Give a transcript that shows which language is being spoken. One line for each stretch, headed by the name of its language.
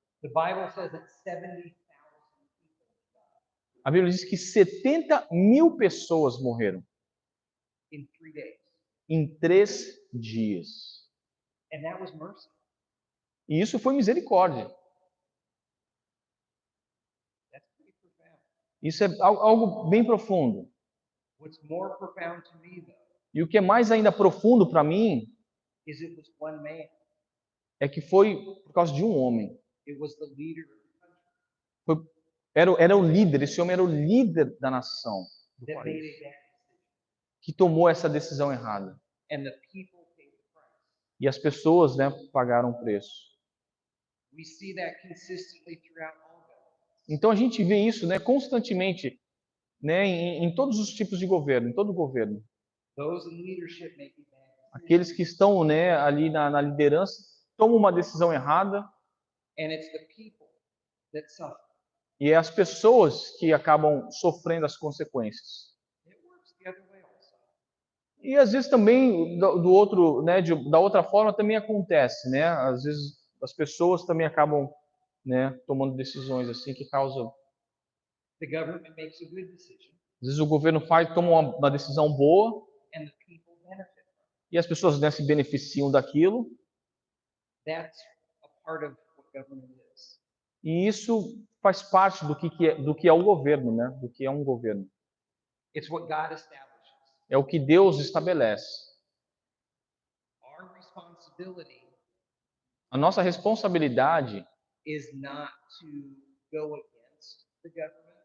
English: The Bible says that 70,000 people died
Portuguese: A Bíblia diz que 70.000 pessoas morreram
English: in 3 days.
Portuguese: em 3 dias.
English: And that was mercy.
Portuguese: E isso foi misericórdia.
English: That's pretty profound.
Portuguese: Isso é algo bem profundo.
English: What's more profound to me, though,
Portuguese: E o que é mais ainda profundo para mim
English: is it was one man.
Portuguese: é que foi por causa de um homem.
English: It was the leader of the country
Portuguese: Era o líder, esse homem era o líder da nação, do
English: that made
Portuguese: país,
English: a bad decision.
Portuguese: que tomou essa decisão errada.
English: And the people paid the price.
Portuguese: E as pessoas, né, pagaram o preço.
English: We see that consistently throughout all governments.
Portuguese: Então a gente vê isso, né, constantemente, né, em todos os tipos de governo, em todo governo.
English: Those in leadership make a bad decision.
Portuguese: Aqueles que estão, né, ali na liderança tomam uma decisão errada
English: And it's the people that suffer.
Portuguese: e é as pessoas que acabam sofrendo as consequências.
English: It works the other way also.
Portuguese: E às vezes também do outro, né, da outra forma também acontece, né? Às vezes as pessoas também acabam, né, tomando decisões assim que causam.
English: The government makes a good decision,
Portuguese: Às vezes o governo toma uma decisão boa
English: and the people benefit from it.
Portuguese: e as pessoas, né, se beneficiam daquilo.
English: That's a part of what government is.
Portuguese: E isso faz parte do que é o governo, né? Do que é um governo.
English: It's what God establishes.
Portuguese: É o que Deus estabelece.
English: Our responsibility
Portuguese: A nossa responsabilidade
English: is not to go against the government,